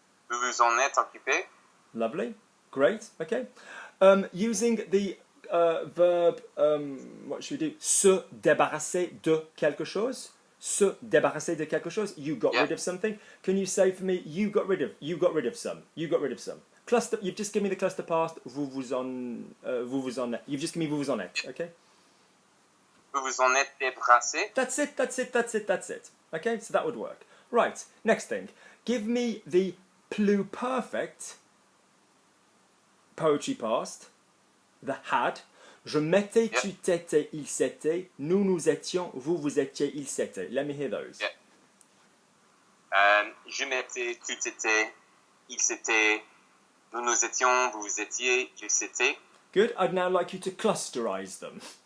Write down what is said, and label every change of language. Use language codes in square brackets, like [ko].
[fr] Vous vous en êtes occupé. [en] Lovely. Great. Okay. Using the verb. What should we do? [fr] Se débarrasser de quelque chose. Se débarrasser de quelque chose. [en] You got rid of something. Can you say for me? You got rid of some. You got rid of some. Cluster. You've just given me the cluster past. [fr] Vous vous en êtes. [en] You've just given me [fr] vous vous en êtes. [en] Okay. [fr] Vous vous en êtes débarrassé. [en] That's it. Okay, so that would work. Right, next thing. Give me the pluperfect poetry past, the had. [fr] Je m'étais, tu t'étais, il s'était, nous nous étions, vous vous étiez, il s'était. [en] Let me hear those. [fr] Je m'étais, tu t'étais, il s'était, nous nous étions, vous vous étiez, il s'était. [en] Good, I'd now like you to clusterize them.